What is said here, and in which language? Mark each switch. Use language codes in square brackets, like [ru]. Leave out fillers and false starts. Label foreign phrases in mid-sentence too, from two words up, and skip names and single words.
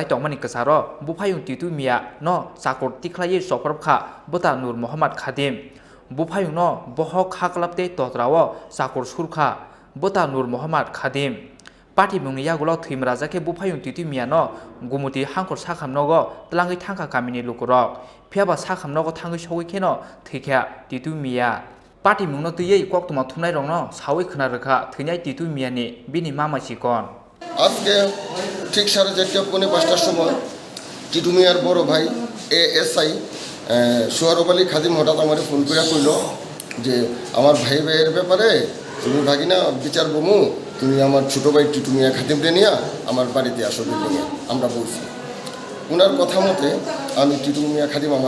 [trp] tongmani kasaro buphayo titu miya no chakor tikhlai soprobkha buta Nur Muhammad Khadim buphayo no bohok khaklapte totrawo chakor surkha buta Nur Muhammad Khadim pati mungni yagulo thimrajake buphayo titu miya no gumuti hangkor sakhamnogo tlangai thangka kamini lukurok phiaba sakhamnogo thangai sogoi kheno thikha titu miya pati mungno tuyei koktuma thumnai rongno sawi khna rakha theinai titu miyani bini mama sikon [bn] আজকে ঠিক 4:30-5টার সময় টিটু মিয়ার বড় ভাই ASI সোহারব আলী খাদিম হঠাৎ আমার ফোন করে কইল যে আমার ভাইয়ের ব্যাপারে তুমি ভাগিনা বিচার বমু তুমি আমার ছোট ভাই টিটু মিয়া খাদিমরে নিয়ে আমার বাড়িতে আসো বিল্ডিংয়ে আমরা বলছি ওনার কথা মতে আমি টিটু মিয়া খাদিম আমার